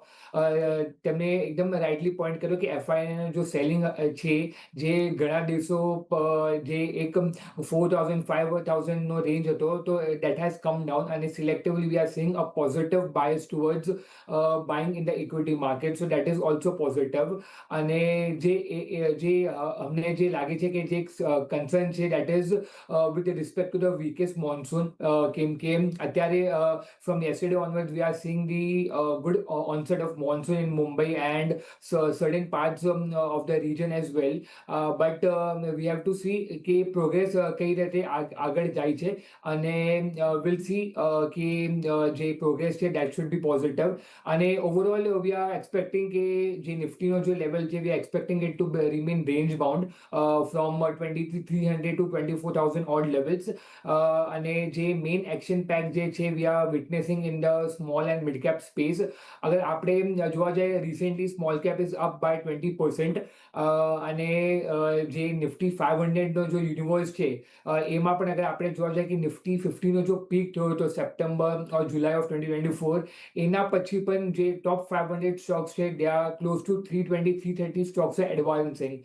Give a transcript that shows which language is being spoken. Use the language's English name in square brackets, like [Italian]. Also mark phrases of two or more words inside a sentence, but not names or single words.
[Gujarati] તેમને એકદમ રાઇટલી પોઈન્ટ કર્યો કે FII જો સેલિંગ છે, જે ઘણા દિવસો જે એક 4,000-5,000 નો રેન્જ હતો, તો [English] that has come down, [Gujarati] અને [English] selectively we are seeing a positive bias towards buying in the equity market. So that is also positive. [Gujarati] અને જે અમને જે લાગે છે કે જે કન્સર્ન છે [English] that is with respect to the weakest monsoon, [Gujarati] કેમ કે અત્યારે [English] from yesterday onwards we are seeing the good onset of monsoon in Mumbai and certain parts of the region as well, but we have to see [Gujarati] કે પ્રોગ્રેસ કઈ રીતે આગળ જાય છે. [English] અને we'll see [Gujarati] કે જે પ્રોગ્રેસ છે [English] that should be positive. [Gujarati] અને [English] overall we are expecting [Gujarati] કે જે નિફ્ટીનો જે લેવલ છે, [English] we are expecting it to remain range bound from 2300 to 24,000 odd levels. [Gujarati] અને જે મેઇન એક્શન પેક જે છે [English] we are witnessing in the small and mid cap space. [Gujarati] અગર આપણે જોવા જઈએ [English] recently small cap is up by 20%, [Gujarati] અને જે નિફ્ટી 500 નો જો યુનિવર્સ છે એમાં પણ અગર આપણે જોવા જઈએ કે નિફ્ટી 50 નો જો પીક થયો હતો [English] September or July of 2024, [Gujarati] એના પછી પણ જે [English] top 500 stocks [Gujarati] છે [English] they are close to 320-330 stocks are advancing.